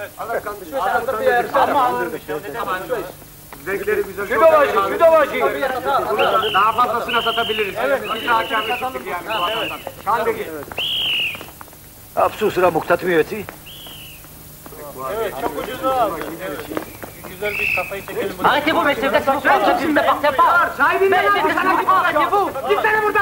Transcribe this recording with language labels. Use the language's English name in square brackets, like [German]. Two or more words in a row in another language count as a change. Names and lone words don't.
[Turkish] Renkleri güzel. Şu da var. Daha fazlasına satabiliriz. Biz daha kârlı çıktık yani bu adamdan. Kandaki. Absus Ramuk tatmiyeti. Evet, çok ucuz abi. Evet. Güzel bir kafayı çekelim. [French] Arrêtez-vous, messieurs, laissez-vous ne partez pas. Arrêtez-vous. [Turkish] Gitsene buradan.